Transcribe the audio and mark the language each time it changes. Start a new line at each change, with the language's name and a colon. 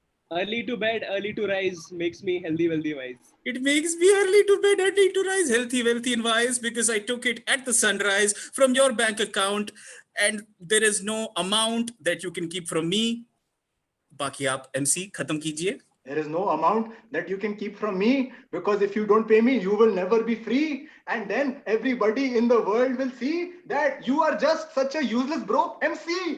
English: Early to bed, early to rise makes me healthy, wealthy, wise. It makes me early to bed, early to rise, healthy, wealthy, and wise, because I took it at the sunrise from your bank account, and there is no amount that you can keep from me.
Hindi: बाकी आप MC खत्म कीजिए.
English: There is no amount that you can keep from me, because if you don't pay me, you will never be free, and then everybody in the world will see that you are just such a useless broke MC.